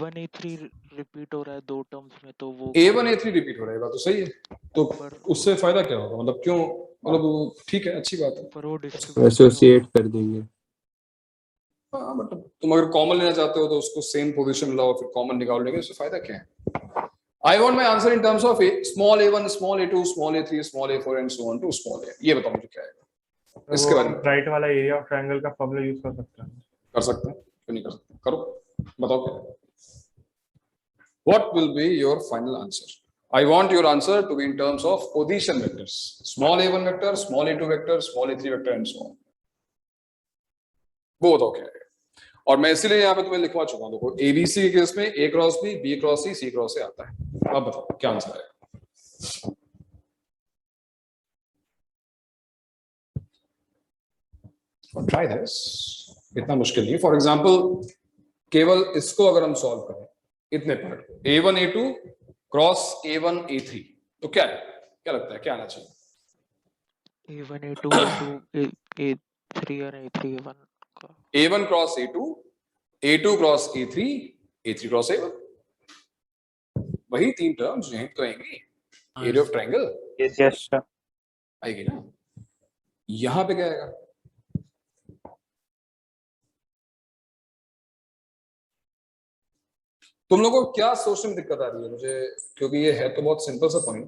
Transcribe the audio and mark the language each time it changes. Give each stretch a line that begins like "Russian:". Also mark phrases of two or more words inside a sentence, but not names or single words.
Hindi: A1 A3 रिपीट हो रहा है दो टर्म्स में, तो वो A1 A3 रिपीट हो रहा है, बात तो सही है, तो पर उससे फायदा क्या होगा, मतलब क्यों, मतलब ठीक है अच्छी बात है। पर वो डिस्ट्रीब्यूट एसोसिएट कर देंगे। हाँ मतलब तुम अगर कॉमन लेना चाहते हो तो उसको
English: same position
Hindi: लाओ, फिर कॉमन निकाल लेंगे, उससे फायदा क्या है।
English: I want my answer in terms of small A1 small A2 small A3 small A4 and so on to small A,
Hindi: ये बताओ मुझे क्या है इसके बारे में। राइट वाला
English: area of triangle
Hindi: का फॉर्मूला यूज कर सकते हैं, कर सकते हैं, क्यों नहीं कर सकते, करो बताओ क्या,
English: what will be your final answer. I want your answer to be in terms of position vectors, small A1 vector, small A2 vector, small A3 vector and so on,
Hindi: वो बताओ क्या है। और मैं इसीलिए यहाँ पे तुम्हें लिखवा चुका हूँ, देखो ABC के केस में A क्रॉस B क्रॉस C क्रॉस से आता है। अब बताओ क्या आंसर आएगा।
English: try this,
Hindi: इतना मुश्किल नहीं।
English: for example
Hindi: केवल इसको अगर हम सॉल्व करें, इतने पार्ट A1 A2 क्रॉस A1 A3, तो क्या है, क्या लगता है क्या आना चाहिए। A1 A2 A2 A3 और A3 A1 का A1 क्रॉस A2, A2 क्रॉस A3, A3 क्रॉस A1, वही तीन टर्म्स यहीं तो आएंगी।
English: area of triangle yes sir.
Hindi: आएगी ना। यहां पे क्या आएगा? तुम लोगों को क्या सोचने में दिक्कत आ रही है मुझे, क्योंकि ये है तो बहुत सिंपल सा पॉइंट।